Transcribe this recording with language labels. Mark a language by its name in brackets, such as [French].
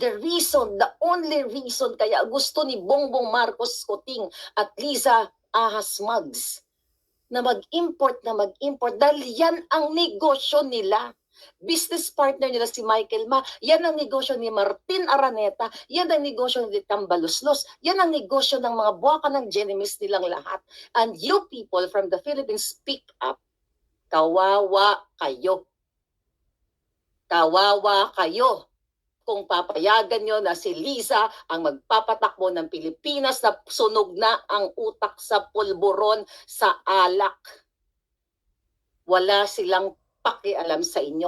[English] The only reason [Filipino] kaya gusto ni Bongbong Marcos Kuting at Liza Ahas Mugs na mag-import dahil yan ang negosyo nila. Business partner nila si Michael Ma, yan ang negosyo ni Martin Araneta, yan ang negosyo ni Tambaluslos, yan ang negosyo ng mga buwaka ng genemies nilang lahat. [English] And you people from the Philippines, speak up. [Filipino] Kawawa kayo. Kawawa kayo kung papayagan nyo na si Liza ang magpapatakbo ng Pilipinas na sunog na ang utak sa pulburon sa alak. Wala silang pakialam sa inyo.